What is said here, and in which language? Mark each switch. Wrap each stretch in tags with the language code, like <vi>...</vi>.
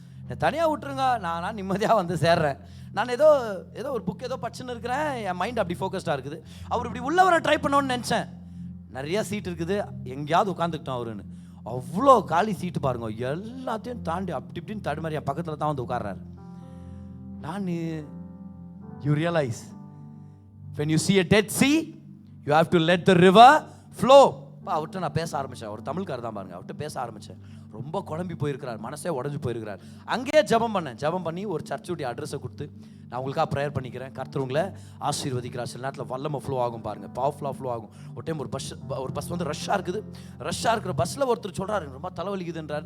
<ta>என்னை தனியாக விட்டுருங்க, நான் நிம்மதியாக வந்து சேர்றேன். நான் ஏதோ ஒரு புக் ஏதோ படிச்சுன்னு இருக்கிறேன், என் மைண்ட் அப்படி ஃபோக்கஸ்டாக இருக்குது. அவர் இப்படி உள்ளே வர ட்ரை பண்ணோன்னு நினச்சேன். நிறையா சீட் இருக்குது, எங்கேயாவது உட்காந்துக்கிட்டோம் அவருன்னு. அவ்வளோ காலி சீட்டு பாருங்க, எல்லாத்தையும் தாண்டி அப்படி இப்படின்னு தடுமாறி என் பக்கத்தில் தான் வந்து உட்கார்றாரு.</ta> <en>நான் you realise when you see a dead sea you have to let the river flow.</en> <ta>அவர்கிட்ட நான் பேச ஆரம்பித்தேன். ஒரு தமிழ்காரர் தான் பாருங்க, அவர்கிட்ட பேச ஆரம்பித்தேன். ரொம்ப குழம்பி போயிருக்கிறார், மனசே உடஞ்சி போயிருக்கிறார். அங்கேயே ஜெபம் பண்ணி ஒரு சர்ச்சுடைய அட்ரஸை கொடுத்து நான் உங்களுக்காக ப்ரேயர் பண்ணிக்கிறேன், கர்த்தர் உங்களை ஆசீர்வதிக்கிறார். சில நேரத்தில் வல்லமை ஃப்ளோ ஆகும் பாருங்கள், பவர்ஃபுல்லாக ஃப்ளோ ஆகும். ஒரு டைம் ஒரு பஸ் வந்து ரஷ்ஷாக இருக்கிற பஸ்ஸில் ஒருத்தர் சொல்கிறாரு, ரொம்ப தலைவலிக்குதுன்றாரு.</ta>